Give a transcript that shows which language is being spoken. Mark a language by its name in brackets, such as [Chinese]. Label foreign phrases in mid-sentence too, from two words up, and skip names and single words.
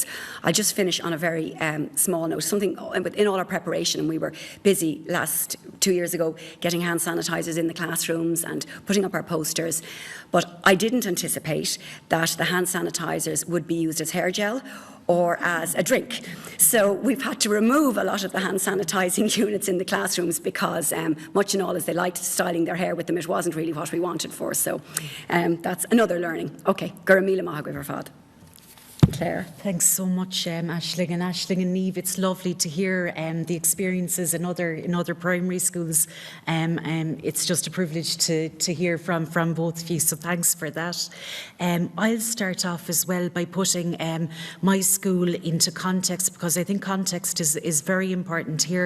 [English] I'll just finish on a very small note, something in all our preparation, and we were busy 2 years ago getting hand sanitisers in the classrooms and putting up our posters, but I didn't anticipate that the hand sanitisers would be used as hair gel or as a drink. So we've had to remove a lot of the hand sanitising units in the classrooms because much and all as they liked styling their hair with them, it wasn't really what we wanted for. So that's another learning. Okay, [Irish] garam melam fad. [English] Claire. Thanks so much, Aisling and Niamh. It's lovely to hear the experiences in other primary schools. It's just a privilege to hear from both of you, so thanks for that. I'll start off as well by putting my school into context, because I think context is very important here.